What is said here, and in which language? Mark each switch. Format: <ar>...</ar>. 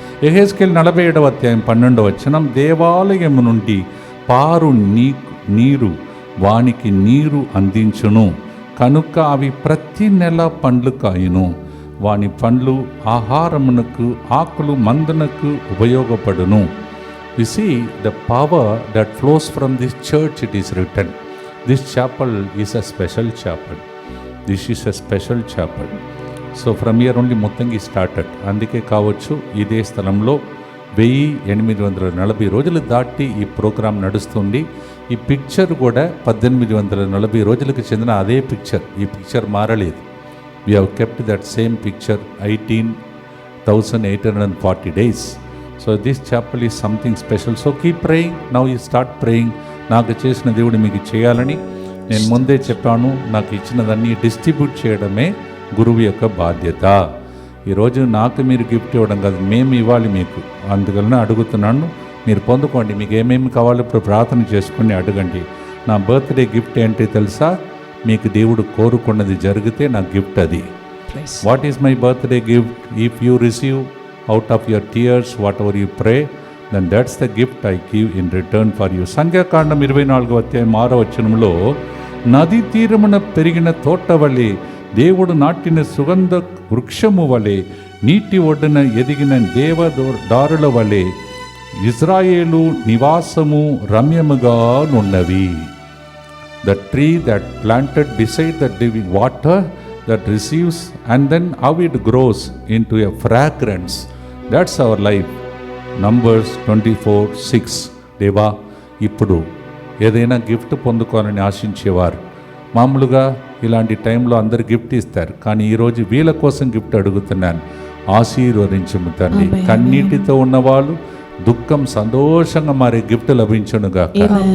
<te>యెహెజ్కేలు 47వ అధ్యాయం 12వ వచనం, దేవాలయం నుండి పారు నీరు వానికి నీరు అందించును, కనుక అవి ప్రతి నెల పండ్లు కాయును. వాని పండ్లు ఆహారమునకు, ఆకులు మందునకు ఉపయోగపడును.</te> <en>You see the power that flows from this church. It is written, this chapel is a special chapel. This is a special chapel. So from here only Muttangi started.</en> <te>అందుకే కావచ్చు ఇదే స్థలంలో 1840 రోజులు దాటి ఈ ప్రోగ్రాం నడుస్తుంది. ఈ పిక్చర్ కూడా 1840 రోజులకు చెందిన అదే పిక్చర్. ఈ పిక్చర్ మారలేదు.</te> <en>We have kept that same picture 18,840 days. So this chapel is something special. So keep praying. Now you start praying.</en> <te>నాకు చేసిన దేవుడు మీకు చేయాలని నేను ముందే చెప్పాను. నాకు ఇచ్చినదాన్ని డిస్ట్రిబ్యూట్ చేయడమే గురువు యొక్క బాధ్యత. ఈరోజు నాకు మీరు గిఫ్ట్ ఇవ్వడం కాదు, మేము ఇవ్వాలి మీకు. అందువలన అడుగుతున్నాను, మీరు పొందుకోండి. మీకు ఏమేమి కావాలో ఇప్పుడు ప్రార్థన చేసుకుని అడగండి. నా బర్త్డే గిఫ్ట్ ఏంటి తెలుసా? మీకు దేవుడు కోరుకున్నది జరిగితే నా గిఫ్ట్ అది.</te> <en>What is my birthday gift? If you receive out of your tears whatever you pray, then that's the gift I give in return for you.</en> <te>సంఖ్యాకాండం 24వ అధ్యాయం 6వ వచనంలో, నది తీరమున పెరిగిన తోట వలె, దేవుడు నాటిన సుగంధ వృక్షము వలె, నీటి ఒడ్డున ఎదిగిన దేవదారుల వలె ఇజ్రాయేలు నివాసము రమ్యముగా నున్నవి.</te> <en>The tree that planted beside the living water that receives, and then how it grows into a fragrance. That's our life. Numbers 24:6.</en> <te>దేవా, ఇప్పుడు ఏదైనా గిఫ్ట్ పొందుకోవాలని ఆశించేవారు మామూలుగా ఇలాంటి టైంలో అందరు గిఫ్ట్ ఇస్తారు, కానీ ఈరోజు వీళ్ళ కోసం గిఫ్ట్ అడుగుతున్నాను. ఆశీర్వదించుము తండ్రి. కన్నీటితో ఉన్నవాళ్ళు దుఃఖం సంతోషంగా మారే గిఫ్ట్ లభించునుగాక.</te>